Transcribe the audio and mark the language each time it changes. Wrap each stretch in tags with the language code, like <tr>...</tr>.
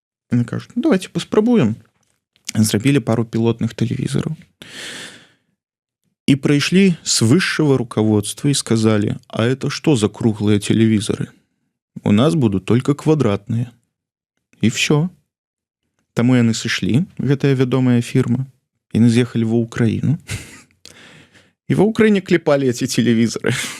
<ru>Они кажут, ну, давайте поспробуем.</ru> <be>Зрабілі пару</be> <ru>пилотных телевизоров. И пришли с высшего руководства и сказали, а это что за круглые телевизоры? У нас будут только квадратные. И все.</ru> <be>Таму яны сышлі, гэтая вядомая фірма, і яны з'ехалі ва Украіну.</be> <ru>И в Украине клепали эти телевизоры.</ru>